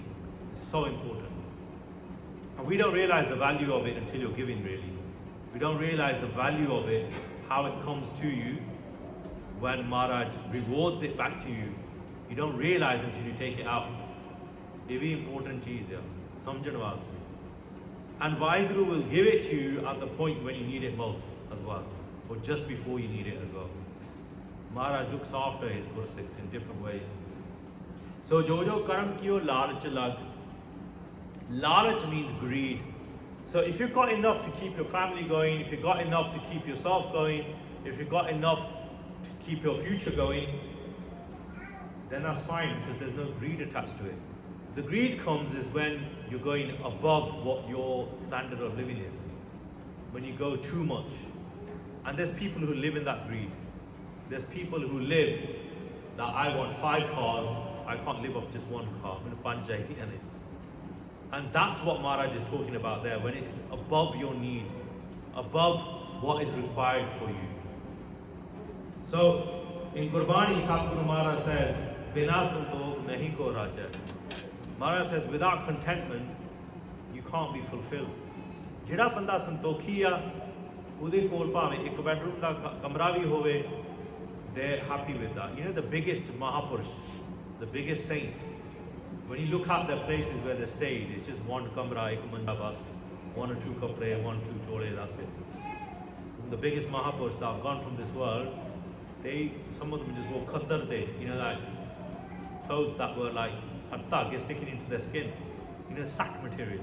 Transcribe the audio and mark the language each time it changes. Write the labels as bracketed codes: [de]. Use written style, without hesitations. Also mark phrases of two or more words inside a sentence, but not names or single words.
[en] It's so important. And we don't realize the value of it until you're giving, really. We don't realize the value of it, how it comes to you. When Maharaj rewards it back to you, you don't realize until you take it out. It is important [pa] ਚੀਜ਼ ਹੈ, ਸਮਝਣ ਵਾਸਤੇ. [en] And Vaheguru will give it to you at the point when you need it most as well, or just before you need it as well. Maharaj looks after his Gursikhs in different ways. [pa] So ਜੋ ਜੋ ਕਰਮ ਕੀਓ ਲਾਲਚ ਲਗਿ. [en] Lalach means greed. So if you've got enough to keep your family going, if you've got enough to keep yourself going, if you've got enough keep your future going, then that's fine because there's no greed attached to it. The greed comes is when you're going above what your standard of living is. When you go too much. And there's people who live in that greed. There's people who live that I want 5 cars, I can't live off just 1 car. And that's what Maharaj is talking about there, when it's above your need, above what is required for you. So, in Gurbani, Satguru Maharaj says, [pa] ਬਿਨਾ ਸੰਤੋਖ ਨਹੀ ਕੋ ਰਾਜਾ. [en] Maharaj says, without contentment, you can't be fulfilled. [pa] ਜਿਹੜਾ ਬੰਦਾ ਸੰਤੋਖੀ ਆ, ਉਹਦੇ ਕੋਲ ਭਾਵੇਂ ਇੱਕ bedroom ਦਾ ਕਮਰਾ ਵੀ ਹੋਵੇ, [en] they're happy with that. You know, the biggest Mahapurush, the biggest saints, when you look at the places where they stayed, it's just 1 kamra, [pa] ਇੱਕ ਮੰਜਾ ਬਸ, [en] 1 or 2 kapre, 1 2 chole, that's it. The biggest Mahapurush that have gone from this world, some of them just wore [pa] ਖੱਦਰ ਦੇ, [en] you know, like clothes that were like hatta sticking into their skin, you know, sack material.